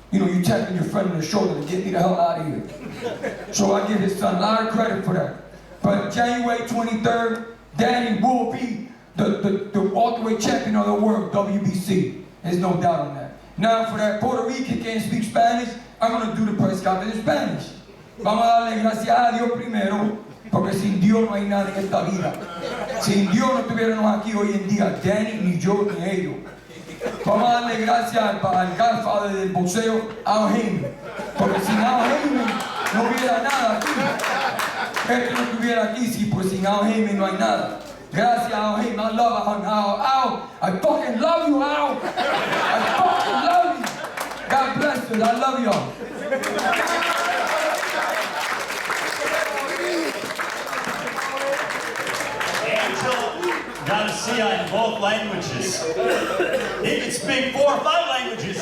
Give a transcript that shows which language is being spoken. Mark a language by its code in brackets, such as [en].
[en] You know, you tapping your friend on the shoulder to get me the hell out of here. So I give his son a lot of credit for that. But January 23rd, Danny will be the welterweight champion of the world, WBC. There's no doubt on that. Now for that Puerto Rican can't speak Spanish, I'm going to do the press conference in Spanish. [es] Vamos a darle gracias a Dios primero, porque sin Dios no hay nada en esta vida. Sin Dios no estuviéramos aquí hoy en día, Danny, ni yo, ni ellos. Vamos a darle gracias al [en] godfather [es] del boxeo, Al Heyman. Porque sin Al Heyman no hubiera nada aquí. Este no estuviera aquí, si pues sin Al Heyman no hay nada. Gracias, [en] Al Heyman. I love Al. Al, I fucking love you, Al. I fucking love you. God bless you. I love y'all. Garcia in both languages. He can speak 4 or 5 languages.